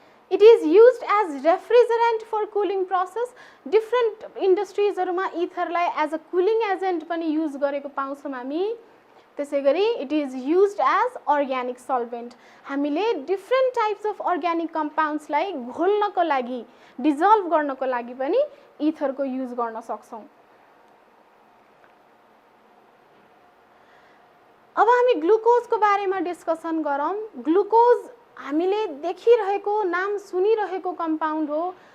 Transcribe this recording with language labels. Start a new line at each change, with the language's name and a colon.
English: It is used as refrigerant for cooling process.
Nepali: Different industries-हरुमा इथरलाई
English: as a cooling agent
Nepali: पनि use गरेको पाउँछौँ हामी। त्यसैगरी
English: it is used as organic solvent.
Nepali: हामीले
English: different types of organic compounds
Nepali: लाई घोल्नको लागि, dissolve गर्नको लागि पनि इथरको युज गर्न सक्छौँ। अब हामी ग्लुकोजको बारेमा डिस्कसन गरौँ। ग्लुकोज हामीले देखिरहेको, नाम सुनिरहेको कम्पाउन्ड हो।